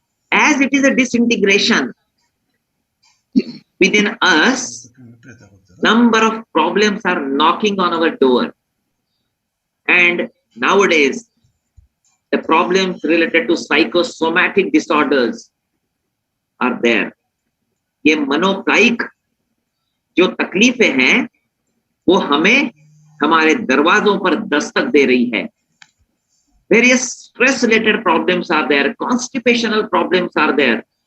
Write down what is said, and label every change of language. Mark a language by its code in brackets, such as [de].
[en] As it is a disintegration within us, number of problems are knocking on our door. And nowadays, the problems related to psychosomatic disorders are there. [hi] ये मनोकायिक जो तकलीफें हैं वो हमें हमारे दरवाजों पर दस्तक दे रही है. [en] Various stress related problems are there, constipational problems are there.